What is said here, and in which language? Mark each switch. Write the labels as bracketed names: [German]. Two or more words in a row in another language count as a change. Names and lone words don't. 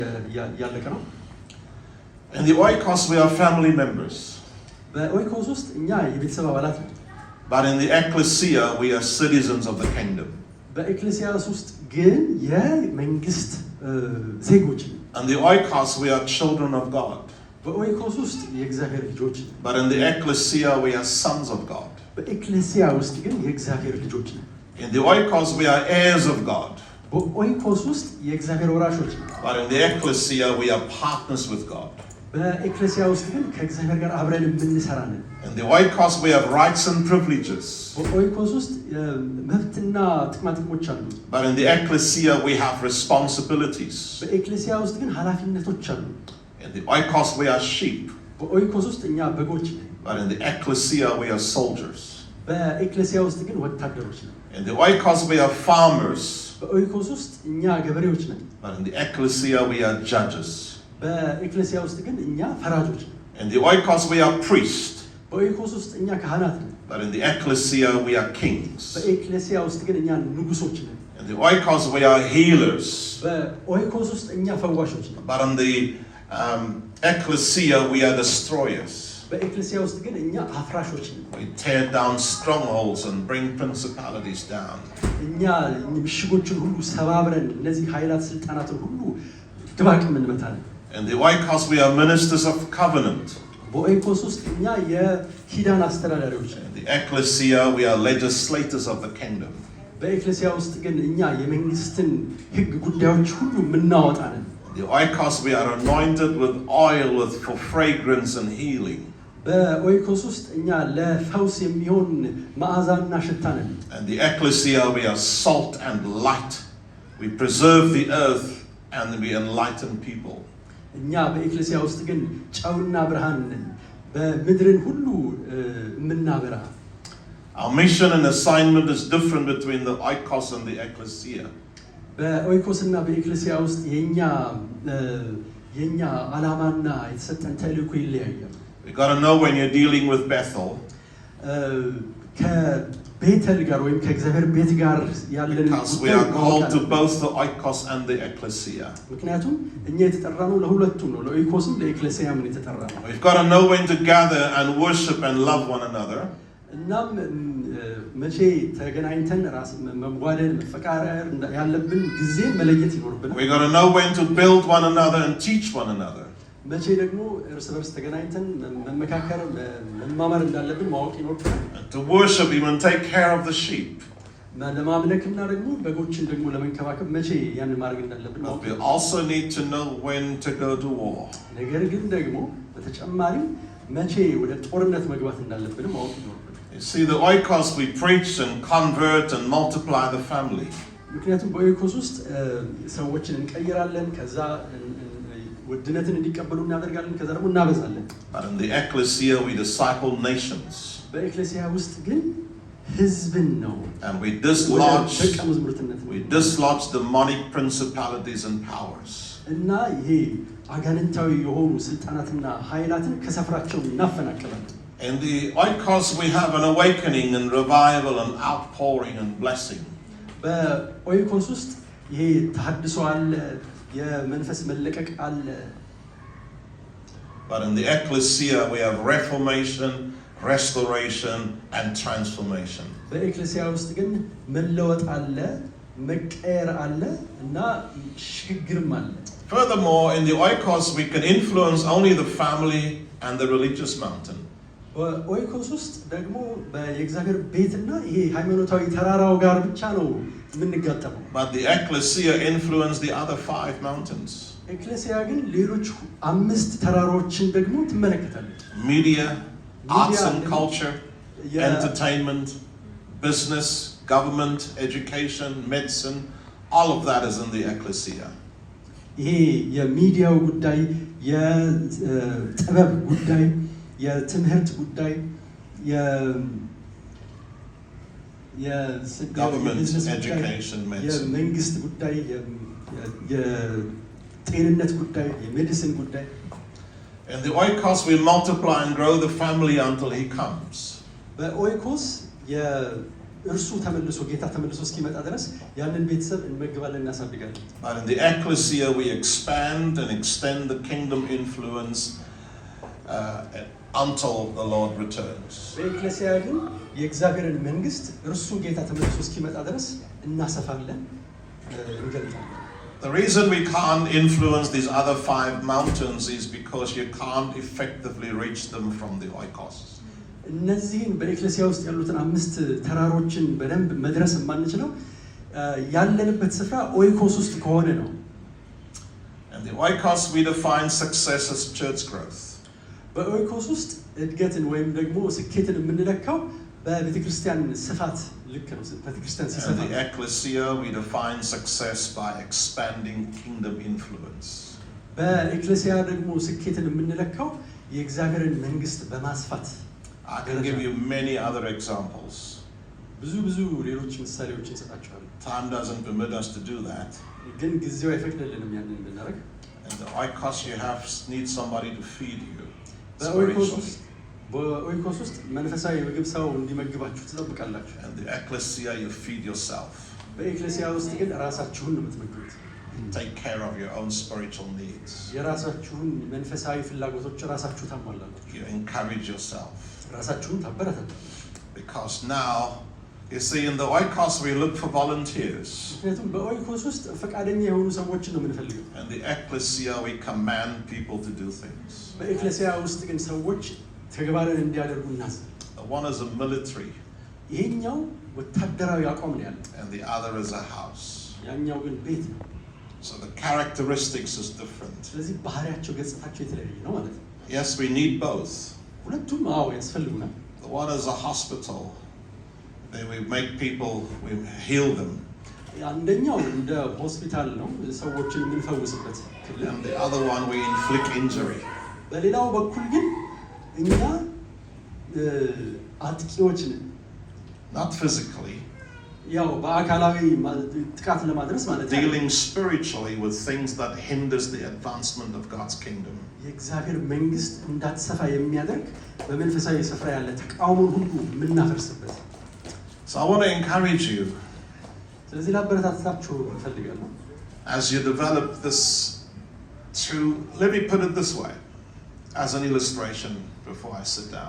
[Amharic] ያለቀ ነው። [English] In the oikos we are family members. [Amharic] በኦይኮስ ውስጥ እኛ የቤተሰብ አባላት ነን። [English] But in the ecclesia we are citizens of the kingdom. [Amharic] በኤክሌሲያስ ውስጥ ግን የመንግስት ዜጎች ነን። [English] In the oikos we are children of God. [Amharic] በኦይኮስ ውስጥ የእግዚአብሔር ልጆች ነን። [English] But in the ecclesia we are sons of God. [Amharic] በኤክሌሲያ ውስጥ ግን የእግዚአብሔር ልጆች ነን። [English] In the oikos we are heirs of God. [Amharic] በኦይኮስ ውስጥ የእግዚአብሔር ወራሾች ነን። [English] But in the ecclesia we are partners with God. [Amharic] በኤክሌሲያ ውስጥ ግን ከእግዚአብሔር ጋር አብረን የምንሰራ ነን። [English] In the oikos we have rights and privileges. [Amharic] በኦይኮስ ውስጥ መብትና ጥቅማጥቅሞች አሉ። [English] But in the ecclesia we have responsibilities. [Amharic] በኤክሌሲያ ውስጥ ግን ኃላፊነቶች አሉ። [English] In the oikos we are sheep. [Amharic] በኦይኮስ ውስጥ እኛ በጎች ነን። [English] But in the ecclesia we are soldiers. [Amharic] በኤክሌሲያ ውስጥ ግን ወታደሮች ነን። [English] In the oikos we are farmers. [Amharic] በኦይኮስ ውስጥ እኛ ገበሬዎች ነን። [English] But in the ecclesia we are judges. [Amharic] በኤክሌሲያ ውስጥ ግን እኛ ፈራጆች ነን። [English] In the oikos we are priests. [Amharic] በኦይኮስ ውስጥ እኛ ካህናት ነን። [English] But in the ecclesia we are kings. [Amharic] በኤክሌሲያ ውስጥ ግን እኛ ንጉሶች ነን። [English] In the oikos we are healers. [Amharic] በኦይኮስ ውስጥ እኛ ፈዋሾች ነን። [English] But in the ecclesia we are destroyers. [Amharic] በኤክሌሲያ ውስጥ ግን እኛ አፍራሾች ነን። [English] We tear down strongholds and bring principalities down. [Amharic] እኛ ምሽጎችን ሁሉ ሰባብረን እነዚህ ኃይላት ስልጣናትን ሁሉ ድባቅ እንመታለን። [English] In the oikos we are ministers of covenant. [Amharic] በኦይኮስ ውስጥ እኛ የኪዳን አስተዳዳሪዎች ነን። [English] In the ecclesia we are legislators of the kingdom. [Amharic] በኤክሌሲያ ውስጥ ግን እኛ የመንግስትን ሕግ ጉዳዮች ሁሉ የምናወጣ ነን። [English] In the oikos we are anointed with oil for fragrance and healing. [Amharic] በኦይኮስ ውስጥ እኛ ለፈውስ የሚሆን መዓዛና ሽታ ነን። [English] And the ecclesia we are salt and light. We preserve the earth and we enlighten people. [Amharic] እኛ በኤክሌሲያ ውስጥ ግን ጨውና ብርሃን ነን፣ በምድርን ሁሉ የምናበራ። [English] Our mission and assignment is different between the oikos and the ecclesia. [Amharic] በኦይኮስና በኤክሌሲያ ውስጥ የኛ ዓላማና የተሰጠን ተልእኮ ይለያያል። [English] We got to know when you're dealing with Bethel. [Amharic] ከቤተል ጋር ወይም ከእግዚአብሔር ቤት ጋር ያለን [English] Because we are called to both the oikos and the ecclesia. [Amharic] ምክንያቱም እኛ የተጠራነው ለሁለቱም ነው፣ ለኦይኮስም ለኤክሌሲያም የተጠራነው። [English] We've got to know when to gather and worship and love one another. [Amharic] እናም መቼ ተገናኝተን ራስ መጓደል መፈቃረር ያለብን ጊዜ መለየት ይኖርብናል። [English] We got to know when to build one another and teach one another. [Amharic] መቼ ደግሞ እርስ በርስ ተገናኝተን መመካከር መማማር እንዳለብን ማወቅ ይኖርብናል። [English] To worship even take care of the sheep. [Amharic] ለማምለክና ደግሞ በጎችን ደግሞ ለመንከባከብ መቼ ያን ማድረግ እንዳለብን ማወቅ። [English] We also need to know when to go to war. [Amharic] ነገር ግን ደግሞ በተጨማሪም መቼ ወደ ጦርነት መግባት እንዳለብን ማወቅ ይኖርብናል። [English] You see, the oikos we preach and convert and multiply the family. [Amharic] ምክንያቱም በኦይኮስ ውስጥ ሰዎችን እንቀይራለን፣ ከዛ ውድነትን እንዲቀበሉ እናደርጋለን፣ ከዛ ደግሞ እናበዛለን። [English] But in the ecclesia we disciple nations. [Amharic] በኤክሌሲያ ውስጥ ግን ህዝብን ነው። [English] And we dislodge demonic principalities and powers. [Amharic] እና ይሄ አጋንንታዊ የሆኑ ስልጣናትና ኃይላትን ከሰፍራቸው እናፈናቅላለን። [English] In the oikos we have an awakening and revival and outpouring and blessing. [Amharic] በኦይኮስ ውስጥ ይሄ ተሐድሶ አለ፣ የመንፈስ መለቀቅ አለ። [English] But in the ecclesia we have reformation, restoration and transformation. [Amharic] በኤክሌሲያ ውስጥ ግን መለወጥ አለ፣ መቀየር አለ እና ሽግግርም አለ። [English] Furthermore, in the oikos we can influence only the family and the religious mountain. [Amharic] በኦይኮስ ውስጥ ደግሞ የእግዚአብሔር ቤትና ይሄ ሃይማኖታዊ ተራራው ጋር ብቻ ነው የምንጋጠመው። [English] But the ecclesia influence the other 5 mountains. [Amharic] ኤክሌሲያ ግን ሌሎች 5 ተራራዎችን ደግሞ ትመለከታለች። [English] Media, arts and culture, entertainment, business, government, education, medicine, all of that is in the ecclesia. [Amharic] ይሄ የሚዲያው ጉዳይ፣ የጥበብ ጉዳይ፣ የትምህርት ጉዳይ፣ [English] government, education, medicine. [Amharic] የመንግስት ጉዳይ፣ የጤንነት ጉዳይ፣ የሜዲሲን ጉዳይ። [English] In the oikos we multiply and grow the family until he comes. [Amharic] በኦይኮስ እርሱ ተመልሶ ጌታ ተመልሶ እስኪመጣ ድረስ ያንን ቤተሰብ እንመግባለን እናሳድጋለን። [English] But in the ecclesia we expand and extend the kingdom influence until the Lord returns. [Amharic] በኤክሌሲያ ግን የእግዚአብሔርን መንግስት እርሱ ጌታ ተመልሶ እስኪመጣ ድረስ እናሰፋለን እንገልጣለን። [English] The reason we can't influence these other 5 mountains is because you can't effectively reach them from the oikos. [Amharic] እነዚህን በኤክሌሲያ ውስጥ ያሉትን 5 ተራሮችን በደንብ መድረስ የማንችለው ያለንበት ስፍራ ኦይኮስ ውስጥ ከሆነ ነው። [English] And the oikos we define success as church growth. [Amharic] በኦይኮስ ውስጥ እድገትን ወይም ደግሞ ስኬትን የምንለካው በቤተክርስቲያን ስፋት ልክ ነው። ቤተክርስቲያን ሲሰፋ [English] And the ecclesia we define success by expanding kingdom influence. [Amharic] በኤክሌሲያ ደግሞ ስኬትን የምንለካው የእግዚአብሔርን መንግስት በማስፋት [English] I can give you many other examples. [Amharic] ብዙ ሌሎች ምሳሌዎችን እንሰጣቸዋለን። [English] Time doesn't permit us to do that. [Amharic] ግን ጊዜው አይፈቅድልንም ያንን እንድናደርግ። [English] And the oikos you need somebody to feed you. [Amharic] በኦይኮስ ውስጥ መንፈሳዊ ምግብ ሰው እንዲመግባችሁ ትጠብቃላችሁ። [English] And the ecclesia you feed yourself. [Amharic] በኤክሌሲያ ውስጥ ግን ራሳችሁን ነው የምትመግቡት። [English] Take care of your own spiritual needs. [Amharic] የራሳችሁን መንፈሳዊ ፍላጎቶች ራሳችሁ ታሟላላችሁ። [English] You encourage yourself. [Amharic] ራሳችሁን ታበረታታላችሁ። [English] Because now, you see, in the oikos we look for volunteers. [Amharic] ምክንያቱም በኦይኮስ ውስጥ ፈቃደኛ የሆኑ ሰዎችን ነው የምንፈልገው። [English] And the ecclesia we command people to do things. [Amharic] በኤክሌሲያ ውስጥ ግን ሰዎች ተግባርን እንዲያደርጉ እናዛለን። [English] One is a military. [Amharic] ይሄኛው ወታደራዊ አቋም ነው ያለው። [English] And the other is a house. [Amharic] ያኛው ግን ቤት ነው። [English] So the characteristics is different. [Amharic] ስለዚህ ባህሪያቸው ገጽታቸው የተለያየ ነው ማለት ነው። [English] Yes, we need both. [Amharic] ሁለቱም ያስፈልጉናል። [English] The one is a hospital. Then we make people, we heal them. [Amharic] አንደኛው እንደ ሆስፒታል ነው ሰዎችን የምንፈውስበት ክልል። [English] And the other one we inflict injury. [Amharic] በሌላው በኩል ግን እኛ አጥቂዎች ነን። [English] Not physically. [Amharic] ያው በአካላዊ ጥቃት ለማድረስ ማለት ነው። [English] Dealing spiritually with things that hinders the advancement of God's kingdom. [Amharic] የእግዚአብሔር መንግስት እንዳትሰፋ የሚያደርግ በመንፈሳዊ ስፍራ ያለ ተቃውሞን ሁሉ የምናፈርስበት። [English] So I want to encourage you. [Amharic] ስለዚህ ላበረታታችሁ እፈልጋለሁ። [English] As you develop this let me put it this way, as an illustration before I sit down.